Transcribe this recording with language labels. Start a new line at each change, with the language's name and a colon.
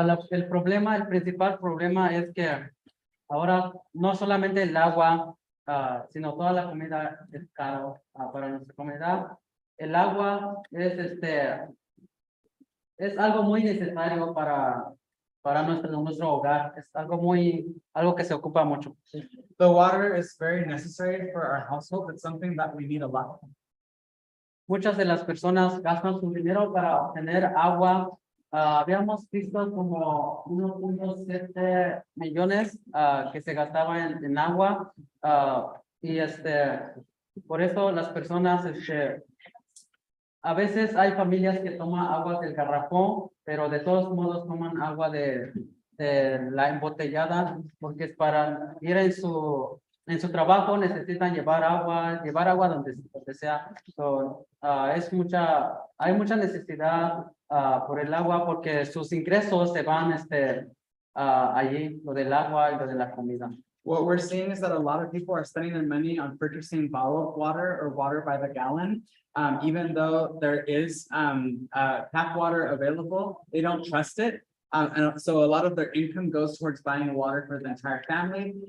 Spanish: El principal problema es que ahora no solamente el agua, sino toda la comida es caro para nuestra comunidad. El agua es algo muy necesario para nuestro hogar. Es algo que se ocupa mucho.
English: The water is very necessary for our household. It's something that we need a lot.
Spanish: muchas de las personas gastan su dinero para obtener agua. Habíamos visto como 1.7 millones que se gastaba en agua. Y por eso las personas, a veces hay familias que toman agua del garrafón, pero de todos modos toman agua de la embotellada, porque es para ir en su trabajo, necesitan llevar agua donde sea. So, hay mucha necesidad por el agua, porque sus ingresos se van allí, lo del agua y lo de la comida.
English: What we're seeing is that a lot of people are spending their money on purchasing bottled water or water by the gallon. Even though there is tap water available, they don't trust it. And so a lot of their income goes towards buying water for the entire family.